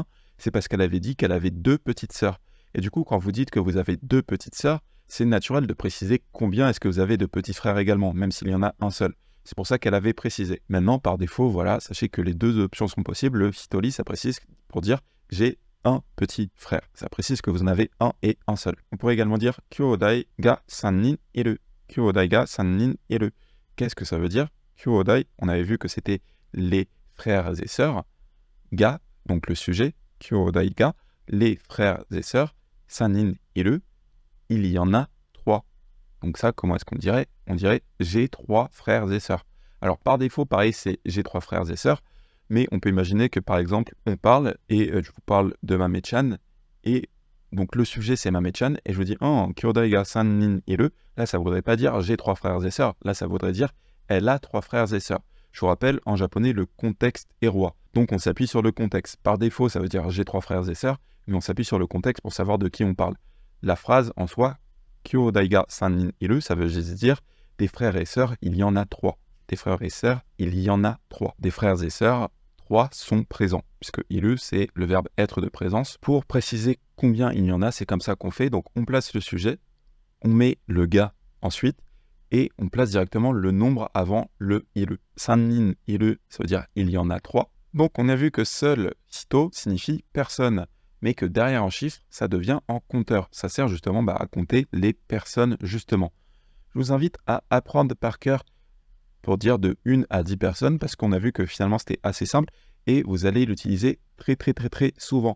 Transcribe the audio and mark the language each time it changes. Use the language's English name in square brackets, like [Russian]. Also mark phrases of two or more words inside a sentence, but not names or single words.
[French] C'est parce qu'elle avait dit qu'elle avait 2 petites sœurs. Et du coup, quand vous dites que vous avez 2 petites sœurs, c'est naturel de préciser combien est-ce que vous avez de petits frères également, même s'il y en a un seul. C'est pour ça qu'elle avait précisé. Maintenant, par défaut, voilà, sachez que les 2 options sont possibles. Le hitori, ça précise pour dire j'ai un petit frère. Ça précise que vous en avez un et un seul. On pourrait également dire [Japanese] 兄弟が三人いる. 兄弟が三人いる. [French] Qu'est-ce que ça veut dire? Kyōdai, on avait vu que c'était les frères et sœurs. Ga, donc le sujet, [Japanese] 兄弟が, [French] les frères et sœurs. [Japanese] 三人いる, [French] il y en a 3. Donc ça, comment est-ce qu'on dirait? On dirait j'ai 3 frères et sœurs. Alors par défaut, pareil, c'est j'ai 3 frères et sœurs. Mais on peut imaginer que par exemple, on parle et je vous parle de Mame-chan et donc le sujet c'est Mame-chan et je vous dis oh, [Japanese] 兄弟が三人いる. [French] Là, ça ne voudrait pas dire j'ai 3 frères et sœurs. Là, ça voudrait dire elle a 3 frères et sœurs. Je vous rappelle, en japonais, le contexte est roi. Donc on s'appuie sur le contexte. Par défaut, ça veut dire j'ai 3 frères et sœurs, mais on s'appuie sur le contexte pour savoir de qui on parle. La phrase en soi, [Japanese] 兄弟が三人いる, [French] ça veut juste dire des frères et sœurs, il y en a 3. Des frères et sœurs, il y en a 3. Des frères et sœurs, 3 sont présents, puisque iru, c'est le verbe être de présence. Pour préciser combien il y en a, c'est comme ça qu'on fait. Donc on place le sujet, on met le ga ensuite, et on place directement le nombre avant le iru. [Japanese] 三人いる, [French] ça veut dire il y en a 3. Donc on a vu que seul hito signifie personne, mais que derrière un chiffre, ça devient en compteur. Ça sert justement à compter les personnes justement. Je vous invite à apprendre par cœur pour dire de 1 à 10 personnes, parce qu'on a vu que finalement c'était assez simple, et vous allez l'utiliser très souvent.